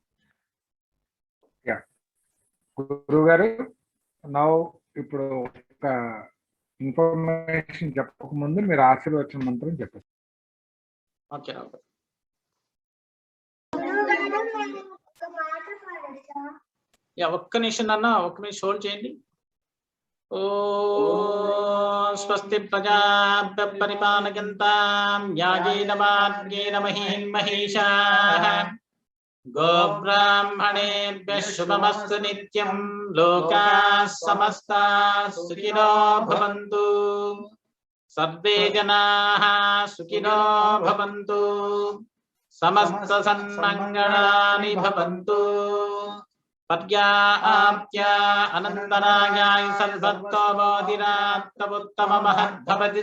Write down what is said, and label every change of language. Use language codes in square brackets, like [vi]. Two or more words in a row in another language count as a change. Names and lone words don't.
[te] గురువు గారు నౌ ఇప్పుడు ఒక ఇన్ఫర్మేషన్ చెప్పక ముందు మీరు ఆశీర్వచన మంత్రం చెప్పండి. ఓకే రావు. ఒక్క నిమిషం అన్న, ఒక్క నిమిషం హోల్డ్ చేయండి. [sa] ఓ స్వస్తి ప్రజాభ్య పరిపాలయంతాం న్యాయేన మార్గేణ మహీం మహీషాః గోబ్రాహ్మణేభ్యః శుభమస్తు నిత్యం. లోకాః సమస్తాః సుఖినో భవంతు. సర్వే జనాః సుఖినో భవంతు. సమస్త సన్మంగళాని భవంతు. పర్యాప్త్య అనంతరాయాయ సర్వతోమోదిరాత్తముత్తమ మహద్భవతి.